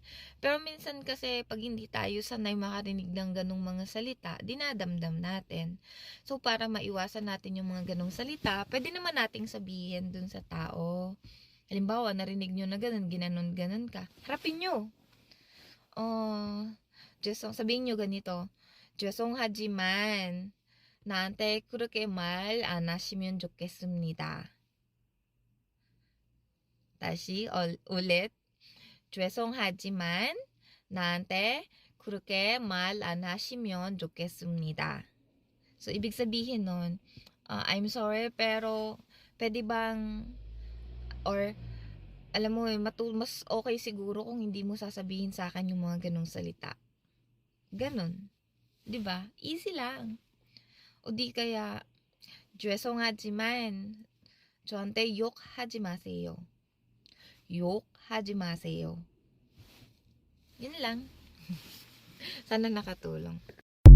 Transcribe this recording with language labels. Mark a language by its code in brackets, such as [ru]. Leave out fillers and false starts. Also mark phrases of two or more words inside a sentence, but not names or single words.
[tl] Pero minsan kasi, pag hindi tayo sanay makarinig ng ganung mga salita, dinadamdam natin. So, para maiwasan natin yung mga ganung salita, pwede naman nating sabihin dun sa tao. Halimbawa, narinig nyo na ganun, ginanon-ganon ka. Harapin nyo. Sabihin nyo ganito. [ko] 죄송하지만 나한테 그렇게 말 안 하시면 좋겠습니다. 다시 ulit. 죄송하지만 나한테 그렇게 말 안 하시면 좋겠습니다. [tl] So, ibig sabihin nun, [en] I'm sorry [tl] pero pwede bang or alam mo mas okay siguro kung hindi mo sasabihin sa akin yung mga ganong salita. Ganon. 'Di ba? Easy lang. O di kaya [ko] 죄송하지만 저한테 욕하지 마세요. 욕하지 마세요. [tl] Yun lang. Sana nakatulong.